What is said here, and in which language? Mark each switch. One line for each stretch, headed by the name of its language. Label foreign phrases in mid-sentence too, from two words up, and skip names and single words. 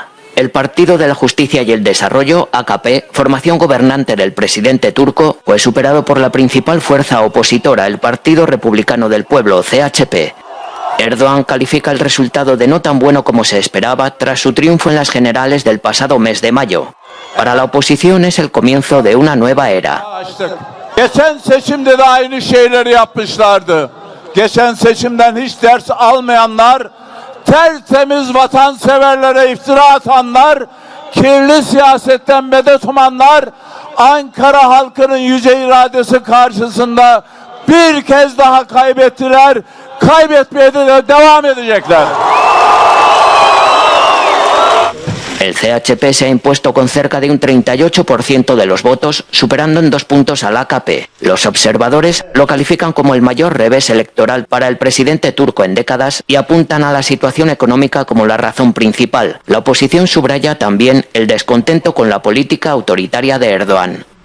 Spanish: El Partido de la Justicia y el Desarrollo, AKP, formación gobernante del presidente turco, fue superado por la principal fuerza opositora, el Partido Republicano del Pueblo, CHP. Erdogan califica el resultado de no tan bueno como se esperaba tras su triunfo en las generales del pasado mes de mayo. Para la oposición es el comienzo de una nueva era.
Turkish: Geçen seçimde de aynı şeyleri yapmışlardı. Geçen seçimden hiç ders almayanlar, tertemiz vatanseverlere iftira atanlar, kirli siyasetten medet umanlar, Ankara halkının yüce iradesi karşısında bir kez daha kaybettiler, kaybetmeye de devam edecekler.
Spanish: El CHP se ha impuesto con cerca de un 38% de los votos, superando en 2 puntos al AKP. Los observadores lo califican como el mayor revés electoral para el presidente turco en décadas y apuntan a la situación económica como la razón principal. La oposición subraya también el descontento con la política autoritaria de Erdogan.